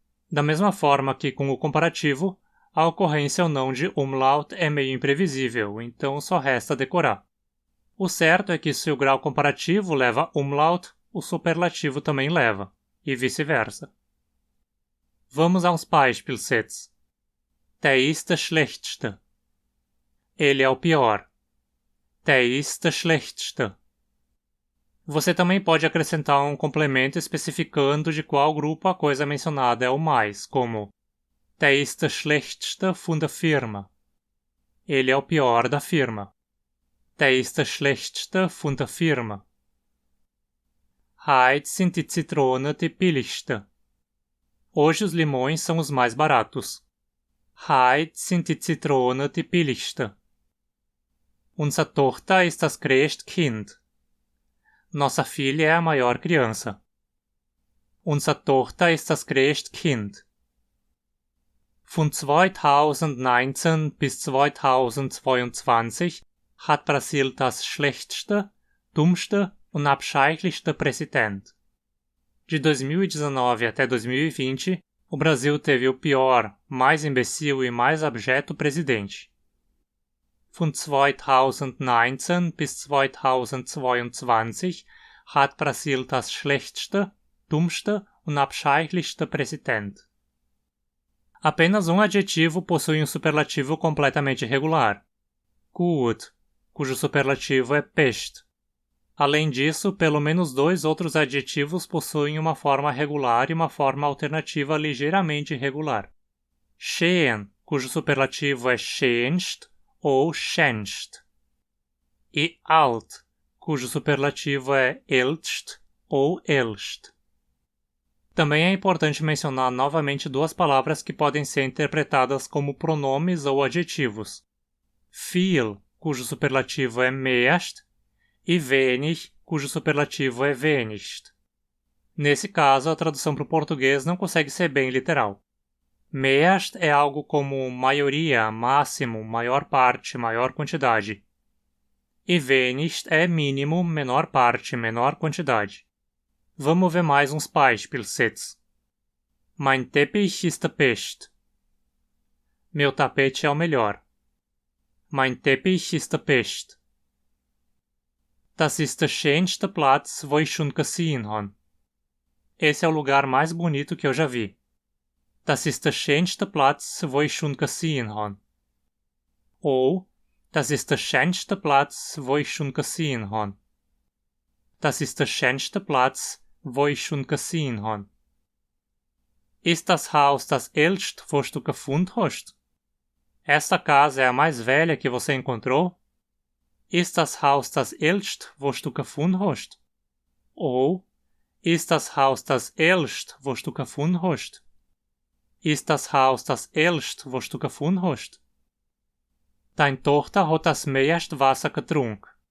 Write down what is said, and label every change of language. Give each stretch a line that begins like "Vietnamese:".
Portuguese: Da mesma forma que com o comparativo, a ocorrência ou não de umlaut é meio imprevisível, então só resta decorar. O certo é que se o grau comparativo leva umlaut, o superlativo também leva, e vice-versa. Vamos a uns Beispielssätze.
German: Der ist der schlechteste.
Portuguese: Ele é o pior.
German: Der ist der schlechteste.
Portuguese: Você também pode acrescentar um complemento especificando de qual grupo a coisa mencionada é o mais, como
German: Der ist der schlechteste von der Firma.
Portuguese: Ele é o pior da firma.
German: Der ist der schlechteste von der Firma. Heute sind die Zitronen die billigste.
Portuguese: Hoje os limões são os mais baratos.
German: Heute sind die Zitronen die billigste. Unser Tochter ist das größte Kind.
Portuguese: Nossa filha é a maior criança.
German: Unser Tochter ist das größte Kind. Von 2019 bis 2022 hat Brasil das schlechteste, dummste und abscheulichste Präsident.
Portuguese: De 2019 até 2020, o Brasil teve o pior, mais imbecil e mais abjeto presidente.
German: Von 2019 bis 2022 hat Brasil das schlechteste, dummste und abscheulichste Präsident.
Portuguese: Apenas um adjetivo possui um superlativo completamente regular. Gut, cujo superlativo é best. Além disso, pelo menos dois outros adjetivos possuem uma forma regular e uma forma alternativa ligeiramente irregular. Schön, cujo superlativo é schönst ou schönst. E alt, cujo superlativo é ältst ou älst. Também é importante mencionar novamente duas palavras que podem ser interpretadas como pronomes ou adjetivos. Viel, cujo superlativo é meest, e wenig, cujo superlativo é wenigst. Nesse caso, a tradução para o português não consegue ser bem literal. Meest é algo como maioria, máximo, maior parte, maior quantidade. E wenigst é mínimo, menor parte, menor quantidade. Vamos ver mais uns
German: Beispielssätze. Mein Teppich ist der best.
Portuguese: Meu tapete é o melhor.
German: Mein Teppich ist der best. Das ist der schönste Platz, wo ich schon gesehen habe.
Portuguese: Esse é o lugar mais bonito que eu já vi.
German: Das ist der schönste Platz, wo ich schon gesehen habe. Ou, das ist der schönste Platz, wo ich schon gesehen habe. Das ist der schönste Platz, wo ich schon gesehen habe. Ist das Haus das älteste, was du gefunden hast?
Portuguese: Esta casa é a mais velha que você encontrou?
German: Ist das Haus das älteste, was du gefunden hast? Ou, ist das Haus das älteste, was du gefunden hast? Ist das Haus das älteste, was du gefunden hast? Dein Tochter hat das meiste Wasser getrunken.